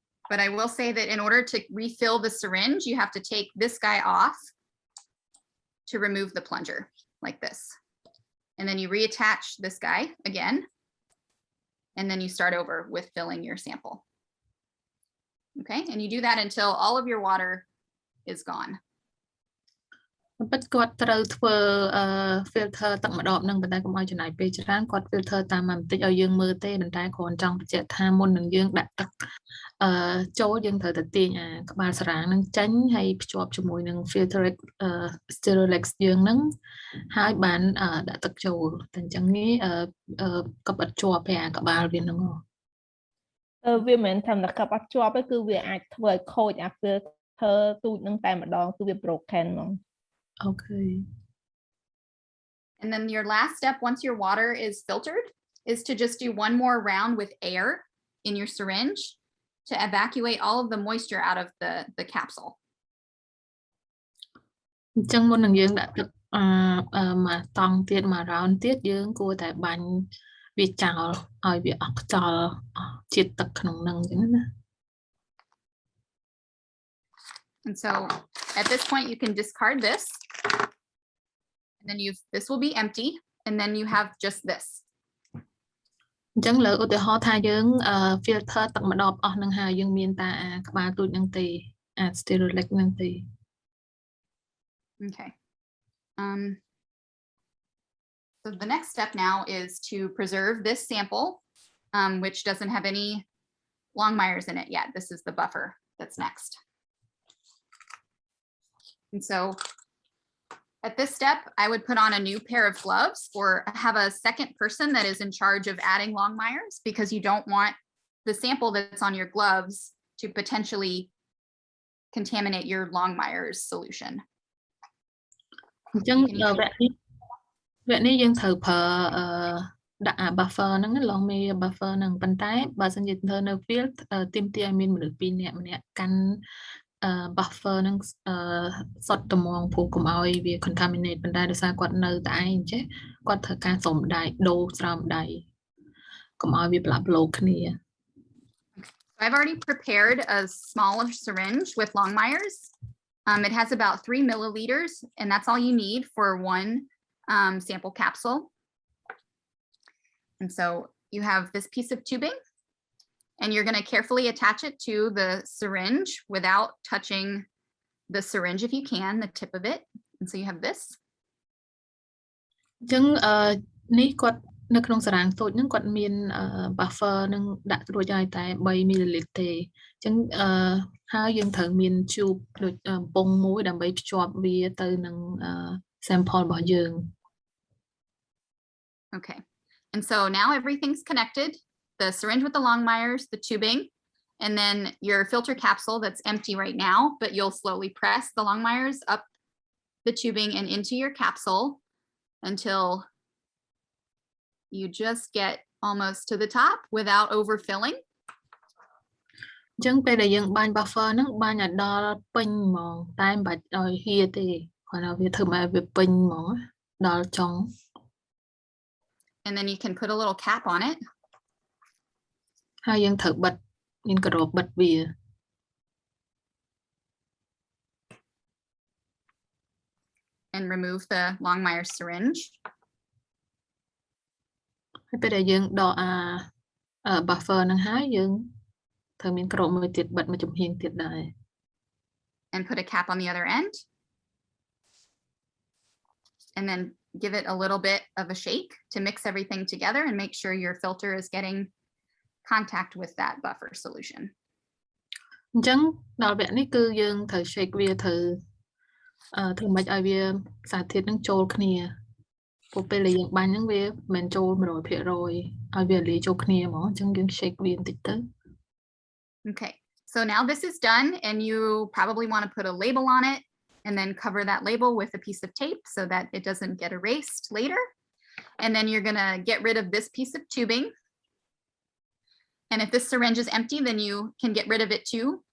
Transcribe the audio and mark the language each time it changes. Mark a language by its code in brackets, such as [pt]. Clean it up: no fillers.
[en] But I will say that in order to refill the syringe, you have to take this guy off to remove the plunger like this. And then you reattach this guy again. And then you start over with filling your sample. Okay, and you do that until all of your water is gone. [km] ពិតគាត់ត្រូវធ្វើ filter ទឹកម្ដងនឹងប៉ុន្តែកុំឲ្យចំណាយពេលច្រើនគាត់ filter តាមបន្តិចឲ្យយើងមើលទេប៉ុន្តែគ្រាន់ចង់បញ្ជាក់ថាមុននឹងយើងដាក់ទឹក ចូលយើងត្រូវតែទាញអាក្បាលសារ៉ាងនឹងចេញហើយភ្ជាប់ជាមួយនឹង filter Sterilex យើងនឹងហើយបានដាក់ទឹកចូលតែអញ្ចឹងនេះក៏បិទជាប់អាក្បាលវានឹងវាមិនថាតែកាប់អត់ជាប់ទេគឺវាអាចធ្វើឲ្យខូចអា filter ទូចនឹងតែម្ដងគឺវា broken ហ្មង [en] Okay. And then your last step, once your water is filtered, is to just do one more round with air in your syringe to evacuate all of the moisture out of the capsule. [km] អញ្ចឹងមុននឹងយើងដាក់ទឹកមកតង់ទៀតមក round ទៀតយើងគួរតែបាញ់វាចោលឲ្យវាអស់ខ្យល់ជាតិទឹកក្នុងហ្នឹងអញ្ចឹងណា [en] And so at this point, you can discard this. And then this will be empty. And then you have just this. [km] អញ្ចឹងលើឧទាហរណ៍ថាយើង filter ទឹកម្ដងអស់នឹងហើយយើងមានតែក្បាលទូចនឹងទេអា Sterilex នឹងទេ [en] Okay. So the next step now is to preserve this sample, which doesn't have any Longmire's in it yet. This is the buffer that's next. And so at this step, I would put on a new pair of gloves or have a second person that is in charge of adding Longmire's because you don't want the sample that's on your gloves to potentially contaminate your Longmire's solution. [km] អញ្ចឹងវគ្គនេះយើងត្រូវប្រើដាក់ buffer ហ្នឹង long may buffer ហ្នឹងប៉ុន្តែបើសិនជាធ្វើនៅ field ទាមទារឲ្យមានមនុស្ស2នាក់ម្នាក់កាន់ buffer ហ្នឹងសុទ្ធត្មងព្រោះកុំឲ្យវា contaminate ប៉ុន្តែដោយសារគាត់នៅតែឯងចេះគាត់ត្រូវការសុំដៃដូរស្រោមដៃកុំឲ្យវាផ្លាស់ប្ដូរគ្នា [en] I've already prepared a smaller syringe with Longmire's. It has about 3 milliliters, and that's all you need for one sample capsule. And so you have this piece of tubing, and you're going to carefully attach it to the syringe without touching the syringe if you can, the tip of it. And so you have this. [km] អញ្ចឹងនេះគាត់នៅក្នុងសារ៉ាំងតូចហ្នឹងគាត់មាន buffer នឹងដាក់រួចហើយតែ3 ml ទេអញ្ចឹងហើយយើងត្រូវមាន tube ដូចបំពង់មួយដើម្បីភ្ជាប់វាទៅនឹង sample របស់យើង [en] Okay. And so now everything's connected. The syringe with the Longmire's, the tubing, and then your filter capsule that's empty right now, but you'll slowly press the Longmire's up the tubing and into your capsule until you just get almost to the top without overfilling. [km] អញ្ចឹងពេលដែលយើងបាញ់ buffer ហ្នឹងបាញ់ឲ្យដល់ពេញហ្មងតែមិនបាច់ឲ្យហៀទេគាត់ថាវាធ្វើមកវាពេញហ្មងដល់ចុង [en] And then you can put a little cap on it. [km] ហើយយើងត្រូវបិទមានក្របបិទវា [en] And remove the Longmire syringe. [km] ហើយពេលដែលយើងដកbuffer ហ្នឹងហើយយើងត្រូវមានក្របមួយទៀតបិទមួយចំហៀងទៀតដែរ [en] And put a cap on the other end. And then give it a little bit of a shake to mix everything together and make sure your filter is getting contact with that buffer solution. [km] អញ្ចឹងដល់វគ្គនេះគឺយើងត្រូវ shake វាត្រូវធ្វើម៉េចឲ្យវាសារធាតុហ្នឹងចូលគ្នាព្រោះពេលដែលយើងបាញ់ហ្នឹងវាមិនចូល 100% ឲ្យវាលាយចូលគ្នាហ្មងអញ្ចឹងយើង shake វាបន្តិចទៅ [en] Okay. So now this is done and you probably want to put a label on it and then cover that label with a piece of tape so that it doesn't get erased later. And then you're going to get rid of this piece of tubing. And if this syringe is empty, then you can get rid of it too.